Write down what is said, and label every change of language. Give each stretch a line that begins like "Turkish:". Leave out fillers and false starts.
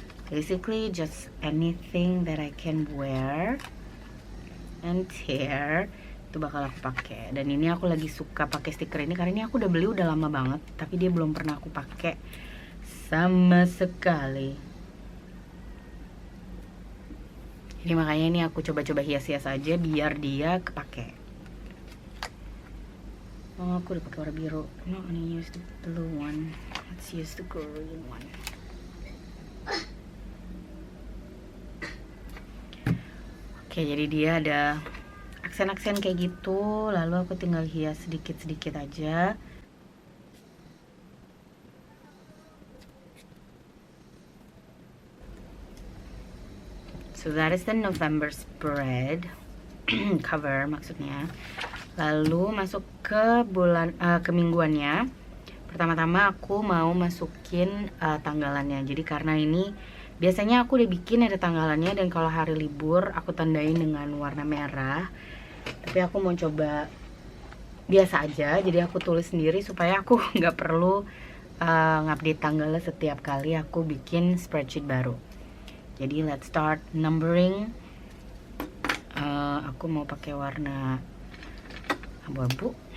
English: Basically just anything that I can wear and tear
Indonesian: itu bakal aku pakai. Dan ini aku lagi suka pakai stiker ini karena ini aku udah beli udah lama banget, tapi dia belum pernah aku pakai sama sekali. Jadi makanya ini aku coba-coba hias-hias aja biar dia kepake. Oh, aku udah pakai warna biru.
English: I'm not gonna use the blue one. Let's use the green one.
Indonesian: Oke, jadi dia ada aksen-aksen kayak gitu. Lalu aku tinggal hias sedikit-sedikit aja.
English: So that is the November spread cover
Indonesian: maksudnya. Lalu masuk ke ke mingguannya. Pertama-tama aku mau masukin tanggalannya. Jadi karena ini biasanya aku udah bikin ada tanggalannya, dan kalau hari libur aku tandain dengan warna merah. Tapi aku mau coba biasa aja. Jadi aku tulis sendiri supaya aku nggak perlu ngupdate tanggalnya setiap kali aku bikin spreadsheet baru. Jadi
English: let's start numbering.
Indonesian: Aku mau pakai warna abu-abu.